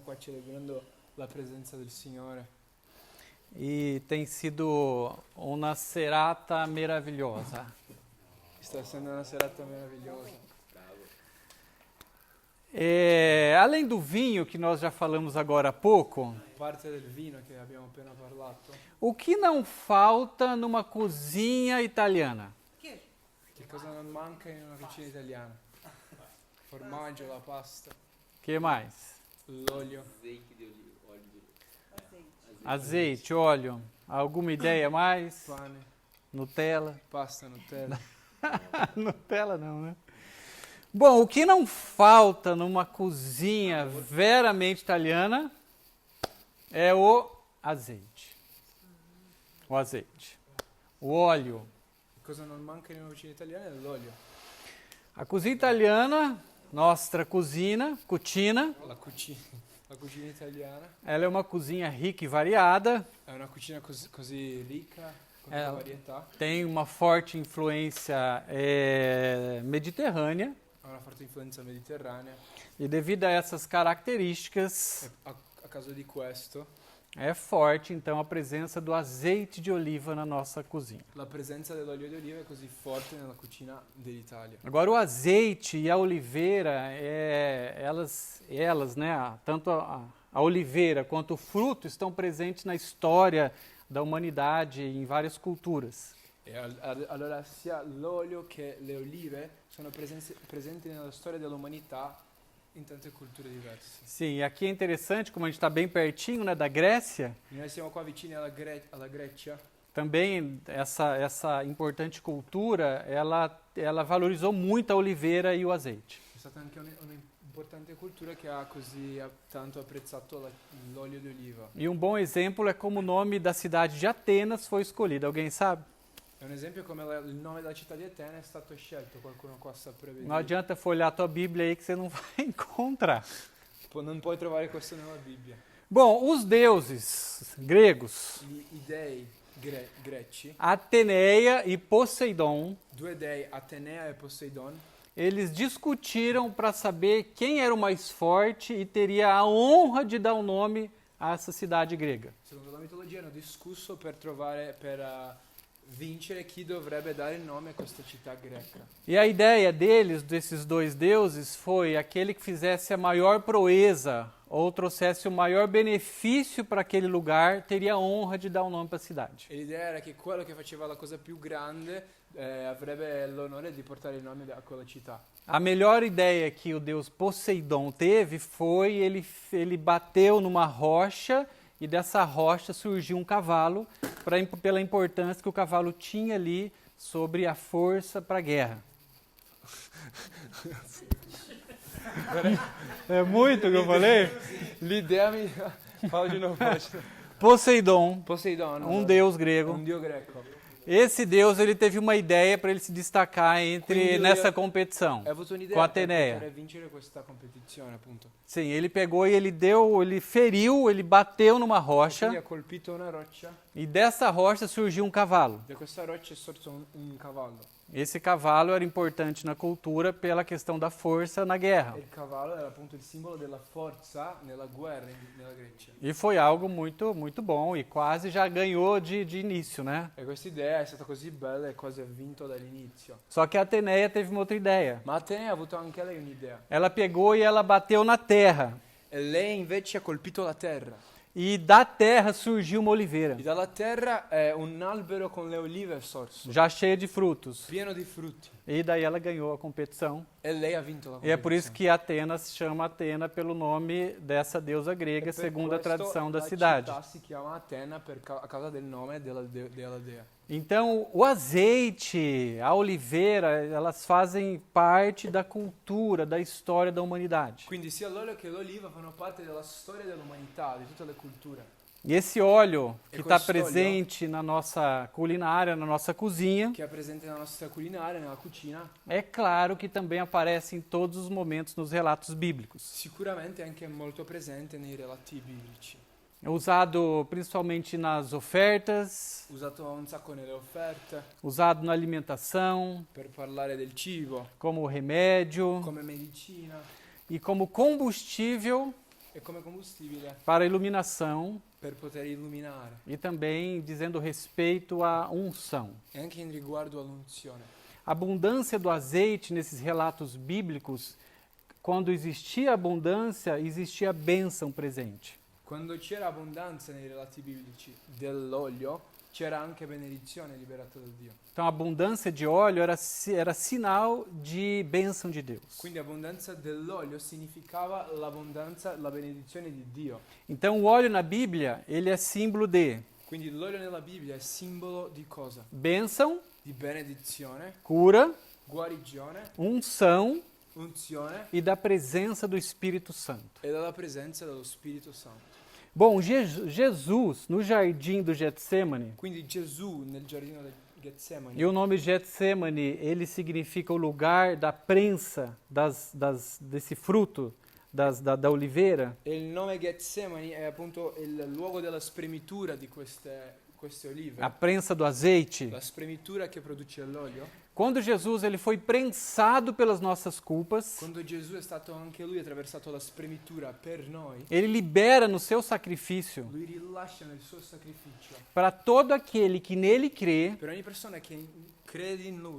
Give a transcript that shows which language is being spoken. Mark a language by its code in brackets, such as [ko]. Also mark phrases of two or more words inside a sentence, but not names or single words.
[it] celebrando la presenza del Signore. [pt] E tem sido uma [it] serata meravilhosa. Sta essendo una serata meravigliosa. [pt] Além do vinho que nós já falamos agora há pouco, [it] Parte del vino che abbiamo appena parlato. [pt] o que não falta numa cozinha italiana? [it] Che cosa non manca in una cucina italiana? Formaggio, la pasta, [pt] Que mais? [it] l'olio, [pt] Azeite, óleo. Alguma ideia mais? [it] pane, Nutella? pasta, Nutella. [pt] Nutella não, né? Bom, o que não falta numa cozinha veramente italiana é o azeite. O azeite. O óleo. [it] Cosa non manca in una cucina italiana è l'olio. [pt] A cozinha italiana, [it] nostra cucina, La cucina italiana [pt] ela é uma cozinha rica e variada, [it] è una cucina così ricca, con Eh, tanta varietà, [pt] tem uma forte influência mediterrânea [it] ha una forte influenza mediterranea [pt] e devido a essas características [it] e a causa di questo [pt] é forte então a presença do azeite de oliva na nossa cozinha. [it] la presenza dell'olio di oliva è così forte nella cucina dell'Italia. [pt] Agora o azeite e a oliveira, elas, né, tanto a oliveira quanto o fruto estão presentes na história da humanidade em várias culturas. [it] E allora sia l'olio che le olive sono presenti nella storia dell'umanità in tante culture diverse. [pt] Sim, e aqui é interessante, como a gente está bem pertinho, né, da Grécia, [it] E noi siamo qua vicini alla Grecia, [pt] também essa importante cultura, ela valorizou muito a oliveira e o azeite. [it] è stata anche un'importante cultura che ha così tanto apprezzato l'olio di oliva. [pt] E um bom exemplo é como o nome da cidade de Atenas foi escolhido. Alguém sabe? [it] È un esempio come il nome della città di Atene è stato scelto, qualcuno qua sa [pt] Não [it] prevedere. [pt] adianta folhear a tua Bíblia aí que você não vai encontrar. [it] Non puoi trovare questo nella Bibbia. [pt] Bom, os deuses gregos, [it] I dei greci, [pt] Ateneia e Poseidon, [it] due dei, Atenea e Poseidon, [pt] eles discutiram para saber quem era o mais forte e teria a honra de dar o nome a essa cidade grega. [it] secondo la mitologia hanno discusso per vincere chi dovrebbe dare il nome a questa città greca. [pt] E a ideia deles, desses dois deuses, foi aquele que fizesse a maior proeza ou trouxesse o maior benefício para aquele lugar, teria a honra de dar o nome para a cidade. [it] E l'idea era che quello che faceva la cosa più grande avrebbe l'onore di portare il nome a quella città. [pt] A melhor ideia que o deus Poseidon teve foi ele bateu numa rocha e dessa rocha surgiu um cavalo pela importância que o cavalo tinha ali sobre a força para a guerra. É muito o que eu falei? [it] L'idea mi... [pt] Fala de novo. Poseidon, [it] Poseidon, [pt] um deus grego. [it] un dio greco. [pt] Esse deus ele teve uma ideia para ele se destacar [it] Quindi [pt] nessa [it] lui [pt] competição [it] Ha avuto un'idea [pt] com a [it] per [pt] Ateneia. [it] poter vincere questa competizione, appunto. [pt] Sim, ele pegou e ele feriu, ele bateu numa [it] Quindi [pt] rocha [it] ha colpito una roccia, [pt] e dessa rocha surgiu um cavalo. [it] da questa roccia è sorto un cavallo. [pt] Esse cavalo era importante na cultura pela questão da força na guerra. [it] E il cavallo era appunto il simbolo della forza nella guerra nella Grecia. [pt] E foi algo muito, muito bom e quase já ganhou de início, né? [it] E questa idea è stata così bella e quasi ha vinto dall'inizio. [pt] Só que a Ateneia teve uma outra ideia. [it] Ma Atene ha avuto anche lei un'idea. [pt] Ela pegou e ela bateu na terra. [it] E lei invece ha colpito la terra. [pt] E da terra surgiu uma oliveira, [it] E dalla terra un albero con le olive è sorso, [pt] já cheia de frutos. [it] pieno di frutti. [pt] E daí ela ganhou a competição. [it] E lei ha vinto la [pt] E é por isso [it] competizione. [pt] que Atenas chama Atena pelo nome dessa deusa grega, [it] E per [pt] segundo a [it] questo [pt] tradição da [it] la [pt] cidade. [it] città si chiama Atena a causa del nome della dea. [pt] Então, o azeite, a oliveira, elas fazem parte da cultura, da história da humanidade. [it] Quindi sia l'olio che l'oliva fanno parte della storia dell'umanità, di tutte le culture. [pt] E esse óleo [it] E [pt] que está [it] questo olio- [pt] presente na nossa culinária, na nossa cozinha, [it] Che è presente nella nostra culinaria, nella cucina, [pt] é claro que também aparece em todos os momentos nos relatos bíblicos. [it] sicuramente è anche molto presente nei relati biblici. [pt] É usado principalmente nas ofertas, [it] Usato un sacco nelle offerte, [pt] usado na alimentação, [it] per parlare del cibo, [pt] como remédio [it] come medicina [pt] e como combustível [it] è come combustibile [pt] para a iluminação [it] per poter illuminare [pt] e também dizendo respeito à unção. [it] e anche in riguardo all'unzione. [pt] A abundância do azeite nesses relatos bíblicos, quando existia abundância, existia bênção presente. [it] Quando c'era abbondanza nei relati biblici dell'olio, c'era anche benedizione liberata da Dio. [pt] Então a abundância de óleo era sinal de bênção de Deus. [it] Quindi abbondanza dell'olio significava l'abbondanza, la benedizione di Dio. [pt] Então o óleo na Bíblia, ele é símbolo de [it] Quindi l'olio nella Bibbia è simbolo di cosa? [pt] bênção, [it] Di benedizione, [pt] cura, [it] guarigione, [pt] unção [it] unzione [pt] e da presença do Espírito Santo. [it] e dalla presenza dello Spirito Santo. [pt] Bom, Jesus, no jardim do Getsemane, [it] Quindi Gesù nel giardino del Getsemani, [pt] e o nome Getsemane, ele significa o lugar da prensa desse fruto, da oliveira. [it] e il nome Getsemani è appunto il luogo della spremitura di queste olive, [pt] A prensa do azeite. [it] la spremitura che produce l'olio. [pt] Quando Jesus ele foi prensado pelas nossas culpas, [it] Quando Gesù è stato anche lui attraversato la spremitura per noi, [pt] ele libera no seu sacrifício [it] lui rilascia nel suo sacrificio [pt] para todo aquele que nele crê [it] per ogni persona che crede in lui